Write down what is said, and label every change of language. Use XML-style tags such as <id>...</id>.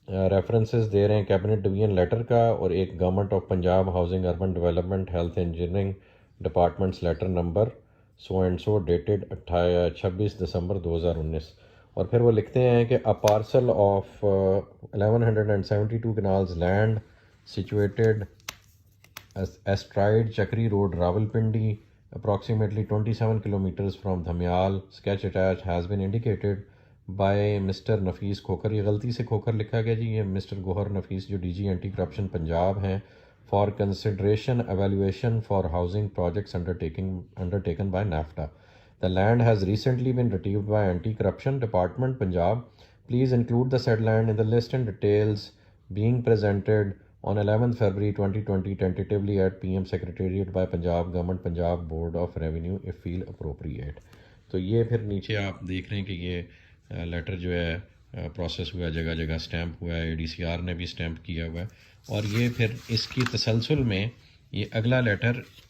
<ur>References دے رہے ہیں cabinet division letter کا، اور ایک government of Punjab housing urban development health engineering departments letter number so and so dated 26 دسمبر 2019۔ اور پھر وہ لکھتے ہیں کہ</ur> <en>a parcel of 1172 canals land situated astride Chakri Road, Rawalpindi, approximately 27 kilometers from Dhamyal, sketch attached has been indicated by Mr.</en> <ur>Nafis Khokhar۔ یہ غلطی سے کھوکھر لکھا گیا جی، یہ مسٹر گوہر نفیس جو D جی anti corruption Punjab ہیں،</ur> <en>for consideration evaluation for housing projects undertaken by NAFTA. The land has recently been retrieved by Anti-Corruption Department, Punjab. Please include the said land in the list and details being presented on 11th February 2020 tentatively at PM Secretariat by Punjab Government, Punjab Board of Revenue if feel appropriate۔</en> <ur>تو یہ پھر نیچے آپ دیکھ رہے ہیں کہ یہ لیٹر جو ہے پروسیس ہوا ہے، جگہ جگہ سٹیمپ ہوا ہے، ADCR سی آر نے بھی سٹیمپ کیا ہوا ہے، اور یہ پھر اس کی تسلسل میں یہ اگلا لیٹر</ur>